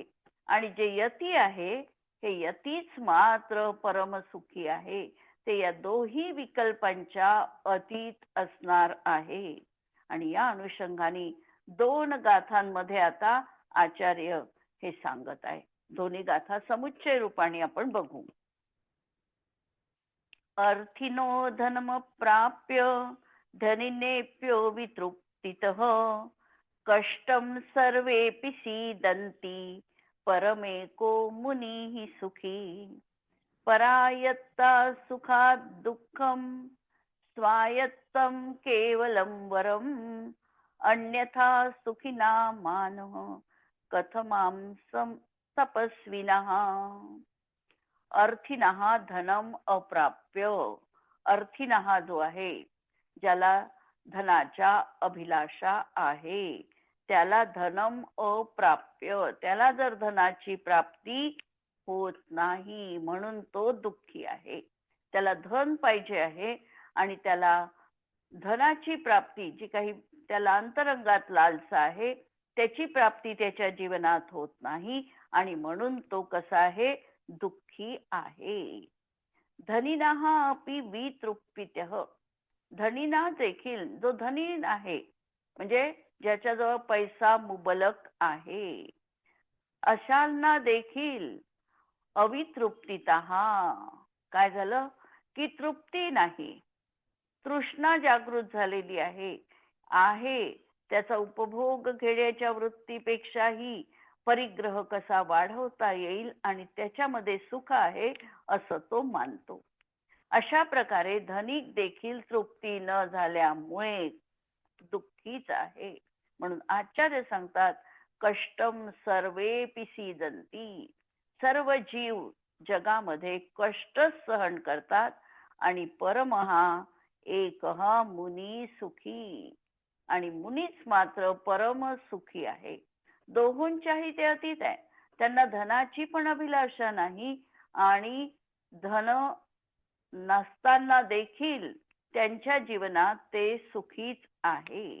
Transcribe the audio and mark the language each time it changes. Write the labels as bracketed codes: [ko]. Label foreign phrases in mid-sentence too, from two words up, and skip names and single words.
[mr] आणि जे यती आहे हे यतीच मात्र परमसुखी आहे. ते या दोही विकल्पांच्या अतीत असणार आहे. आणि या अनुषंगाने 2 गाथांमध्ये आता आचार्य हे सांगत आहे. दोन्ही गाथा समुच्चय रूपाने आपण बघू. [sa] अर्थिनो धनम प्राप्य धनिनेप्यो वितृप्तितः कष्टं सर्वेपि सीदन्ति परमेको मुनिः सुखी परायत्ता सुखात् दुःखं स्वायत्तं केवलं वरम् अन्यथा सुखिना मानः कथमांसं तपस्विनः अर्थीनः धनम अप्राप्य. [mr] अर्थीनः जो आहे, ज्याला धनाच्या अभिलाषा आहे, त्याला [sa] धनम अप्राप्य, [mr] त्याला जर धनाची प्राप्ती होत नाही म्हणून तो दुःखी आहे. त्याला धन पाहिजे आहे आणि त्याला धनाची प्राप्ती, जी काही त्याला अंतरंगात लालसा आहे, त्याची प्राप्ती त्याच्या जीवनात होत नाही आणि म्हणून तो कसा आहे, दुःखी आहे. [sa] धनिनः अपि वितृप्तितः. [mr] धनिना देखील, जो धनी आहे म्हणजे ज्याच्याजवळ पैसा मुबलक आहे, अशांना देखील अवितृप्तितः काय झालं, की तृप्ती नाही, तृष्णा जागृत झालेली आहे. त्याचा उपभोग घेण्याच्या वृत्तीपेक्षाही परिग्रह कसा वाढवता येईल आणि त्याच्यामध्ये सुख आहे असं तो मानतो. अशा प्रकारे धनिक देखील तृप्ती न झाल्यामुळे दुःखीच आहे. म्हणून आचार्य सांगतात, [sa] कष्टम सर्वेपि सीदंती. [mr] सर्व जीव जगामध्ये कष्ट सहन करतात आणि परमहा एकहा मुनी सुखी. आणि मुनीच मात्र परम सुखी आहे. दोघांच्याही ते अतीत आहे. त्यांना धनाची पण अभिलाषा नाही आणि धन नसताना देखील त्यांच्या जीवनात ते सुखीच आहे.